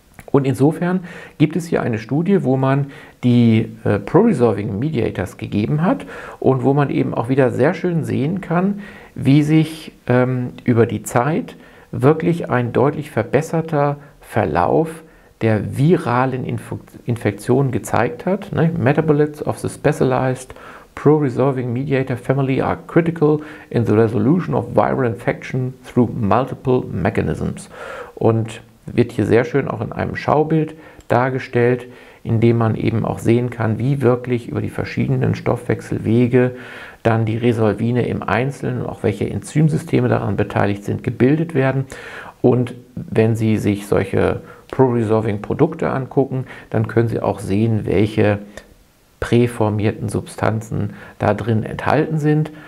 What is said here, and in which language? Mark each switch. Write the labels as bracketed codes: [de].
[de] Und insofern gibt es hier eine Studie, wo man die Pro-Resolving Mediators gegeben hat und wo man eben auch wieder sehr schön sehen kann, wie sich über die Zeit wirklich ein deutlich verbesserter Verlauf der viralen Infektionen gezeigt hat. [en] Metabolites of the specialized pro-resolving mediator family are critical in the resolution of viral infection through multiple mechanisms. [de] Und wird hier sehr schön auch in einem Schaubild dargestellt, in dem man eben auch sehen kann, wie wirklich über die verschiedenen Stoffwechselwege dann die Resolvine im Einzelnen und auch welche Enzymsysteme daran beteiligt sind, gebildet werden. Und wenn Sie sich solche Pro-Resolving-Produkte angucken, dann können Sie auch sehen, welche präformierten Substanzen da drin enthalten sind.